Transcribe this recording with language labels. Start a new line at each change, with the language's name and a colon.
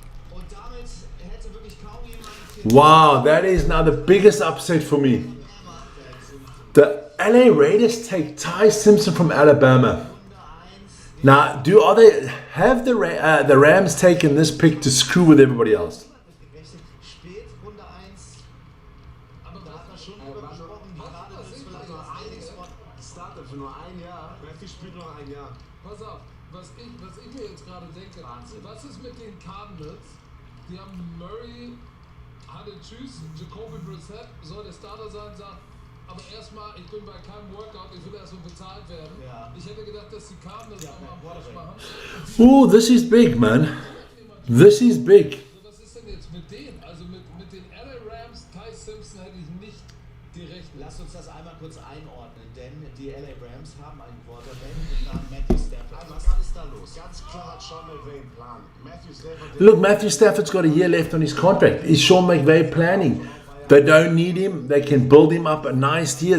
German: Und damit hätte wirklich kaum jemand
English: Wow, that is now the biggest upset for me. The LA Raiders take Ty Simpson from Alabama. Now, have the Rams taken this pick to screw with everybody else?
German: Spät, Runde 1. Aber da hat man schon drüber gesprochen, gerade das ist vielleicht noch einiges von. Starter für nur ein Jahr. Matthew spielt nur ein Jahr. Pass auf, was ich mir jetzt gerade denke, was ist mit den Cardinals? Die haben Murray, Halle Tschüss, Jacoby Brissett soll der Starter sein, sagt, aber erstmal, ich bin bei keinem Workout, ich will erstmal bezahlt werden. Ja. Ich hätte gedacht, dass die Cardinals auch mal einen Push machen.
English: Oh, this is big, man. This is big.
German: So, was ist denn jetzt mit denen? Also mit den LA Rams, Ty Simpson hätte ich nicht gerechnet. Lass uns das einmal kurz einordnen, denn die LA Rams haben einen Quarterback mit Namen Matthew Stafford. Was ist da los? Ganz klar hat Sean McVay einen Plan. Matthew Stafford.
English: Look, Matthew Stafford's got a year left on his contract. Is Sean McVay planning? They don't need him. They can build him up a nice year.